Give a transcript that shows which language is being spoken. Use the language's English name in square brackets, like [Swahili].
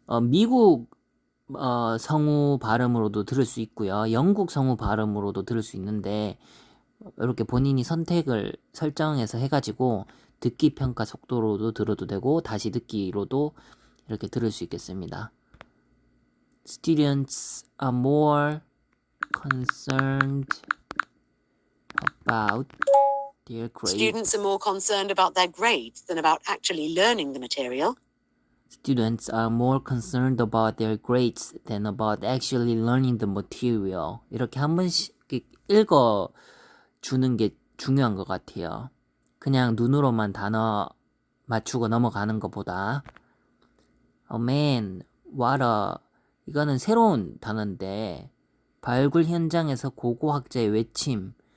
[Korean] 미국 성우 발음으로도 들을 수 있고요. 영국 성우 발음으로도 들을 수 있는데 이렇게 본인이 선택을 설정해서 해가지고 듣기 평가 속도로도 들어도 되고 다시 듣기로도 이렇게 들을 수 있겠습니다. [English] Students are more concerned about their grades. Students are more concerned about their grades than about actually learning the material. Students are more concerned about their grades than about actually learning the material. [Korean] 이렇게 한 번씩 읽어 주는 게 중요한 것 같아요. 그냥 눈으로만 단어 맞추고 넘어가는 것보다. [English] Oh man, what a... [Korean] 이거는 새로운 단어인데 발굴 현장에서 고고학자의 외침.